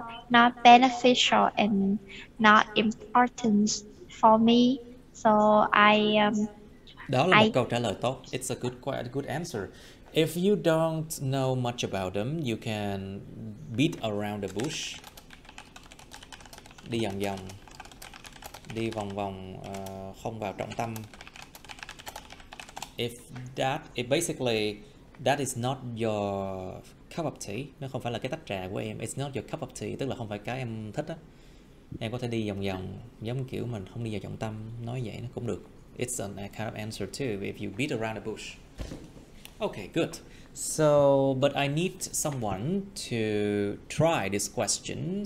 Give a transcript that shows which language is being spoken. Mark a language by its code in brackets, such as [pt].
[en] Not beneficial and not important for me. So [vi] Đó là một câu trả lời tốt. [en] It's quite a good answer. If you don't know much about them, you can beat around the bush. [vi] Đi vòng vòng, đi vòng vòng, không vào trọng tâm. [en] If basically that is not your cup of tea, [vi] nó không phải là cái tách trà của em. [en] It's not your cup of tea, [vi] tức là không phải cái em thích á. Em có thể đi vòng vòng, giống kiểu mình không đi vào trọng tâm, nói vậy nó cũng được. [en] It's a kind of answer too if you beat around the bush. Okay, good. So, but I need someone to try this question.